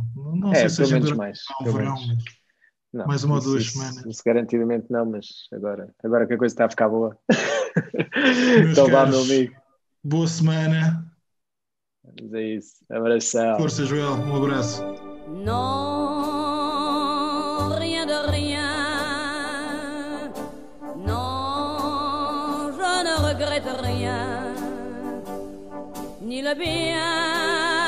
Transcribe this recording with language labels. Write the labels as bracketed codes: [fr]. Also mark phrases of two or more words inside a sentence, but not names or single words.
[pt] Não sei É, se a pelo gente menos dura mais, ao pelo verão, menos. mas Não, mais uma ou isso, 2 semanas. isso garantidamente não, mas agora que a coisa está a ficar boa. Meus Então vá, meu caros, amigo. boa semana. Mas é isso. Abração. Força, Joel. Um abraço. [fr] Non, rien de rien. Non, je ne regrette rien. Ni le bien,